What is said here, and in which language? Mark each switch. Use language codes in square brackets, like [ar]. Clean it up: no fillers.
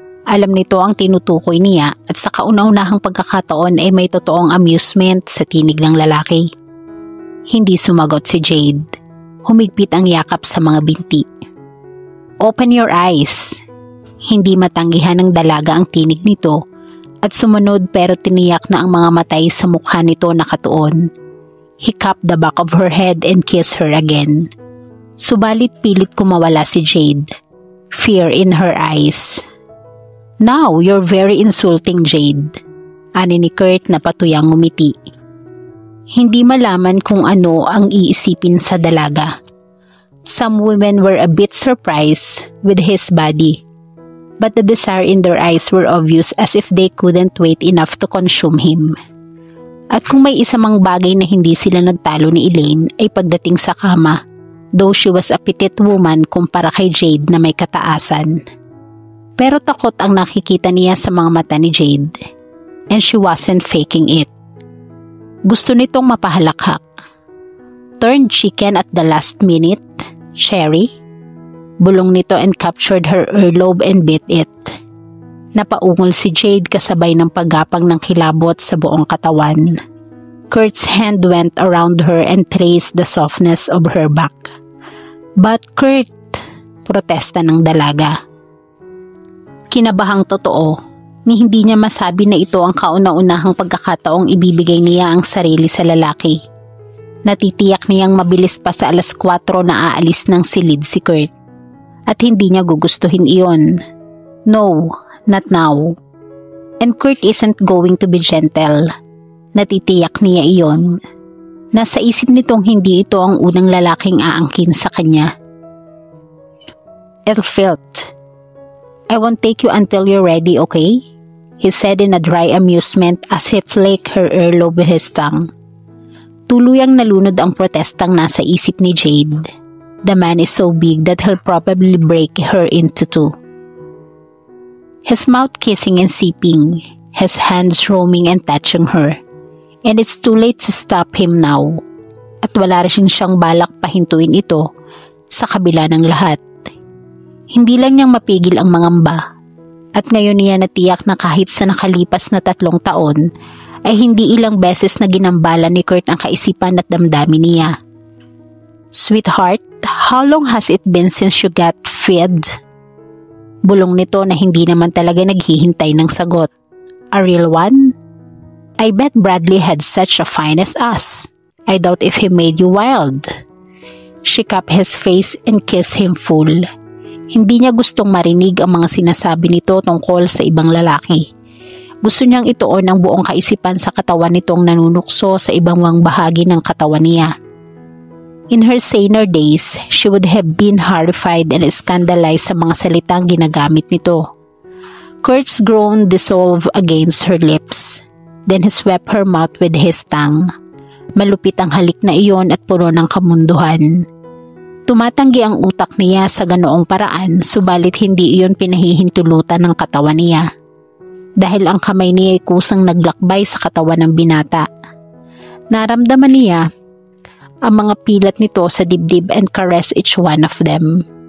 [tl] Alam nito ang tinutukoy niya at sa kauna-unahang pagkakataon ay may totoong amusement sa tinig ng lalaki. Hindi sumagot si Jade. Humigpit ang yakap sa mga binti. [en] Open your eyes. [tl] Hindi matanggihan ng dalaga ang tinig nito at sumunod pero tiniyak na ang mga matay sa mukha nito nakatuon. [en] He cupped the back of her head and kissed her again. [tl] Subalit pilit kumawala si Jade. [en] Fear in her eyes. Now, you're very insulting, Jade. [tl] Ani ni Kurt na patuyang ngumiti. Hindi malaman kung ano ang iisipin sa dalaga. [en] Some women were a bit surprised with his body, but the desire in their eyes were obvious as if they couldn't wait enough to consume him. [tl] At kung may isa mang bagay na hindi sila nagtalo ni Elaine ay pagdating sa kama, [en] though she was a petite woman [tl] kumpara kay Jade na may kataasan. Pero takot ang nakikita niya sa mga mata ni Jade, [en] and she wasn't faking it. [tl] Gusto nitong mapahalakhak. [en] Turned chicken at the last minute, Sherry. [tl] Bulong nito [en] and captured her earlobe and bit it. [tl] Napaungol si Jade kasabay ng paggapang ng kilabot sa buong katawan. [en] Kurt's hand went around her and traced the softness of her back. But Kurt, [tl] protesta ng dalaga. Kinabahang totoo. Ni hindi niya masabi na ito ang kauna-unahang pagkakataong ibibigay niya ang sarili sa lalaki. Natitiyak niyang mabilis pa sa 4:00 na aalis ng silid si Kurt. At hindi niya gugustuhin iyon. [en] No, not now. And Kurt isn't going to be gentle. [tl] Natitiyak niya iyon. Nasa isip nitong hindi ito ang unang lalaking aangkin sa kanya. Elfelt. [en] I won't take you until you're ready, okay? He said in a dry amusement as he flicked her earlobe with his tongue. [tl] Tuluyang nalunod ang protestang nasa isip ni Jade. [en] The man is so big that he'll probably break her into two. His mouth kissing and sipping, his hands roaming and touching her. And it's too late to stop him now. [tl] At wala rin siyang balak pahintuin ito sa kabila ng lahat. Hindi lang niyang mapigil ang mangamba. At ngayon niya natiyak na kahit sa nakalipas na 3 taon ay hindi ilang beses na ginambala ni Kurt ang kaisipan at damdamin niya. [en] Sweetheart, how long has it been since you got fed? [tl] Bulong nito na hindi naman talaga naghihintay ng sagot. [en] A real one? I bet Bradley had such a fine as us. I doubt if he made you wild. She cupped his face and kissed him full. [tl] Hindi niya gustong marinig ang mga sinasabi nito tungkol sa ibang lalaki. Gusto niyang ituon ang buong kaisipan sa katawan nitong nanunukso sa ibang bahagi ng katawan niya. [en] In her saner days, she would have been horrified and scandalized [tl] sa mga salitang ginagamit nito. [en] Kurt's groan dissolved against her lips. Then he swept her mouth with his tongue. [tl] Malupit ang halik na iyon at puno ng kamunduhan. Tumatanggi ang utak niya sa ganoong paraan, subalit hindi iyon pinahihintulutan ng katawan niya. Dahil ang kamay niya ay kusang naglakbay sa katawan ng binata. Naramdaman niya ang mga pilat nito sa dibdib [en] and caress each one of them.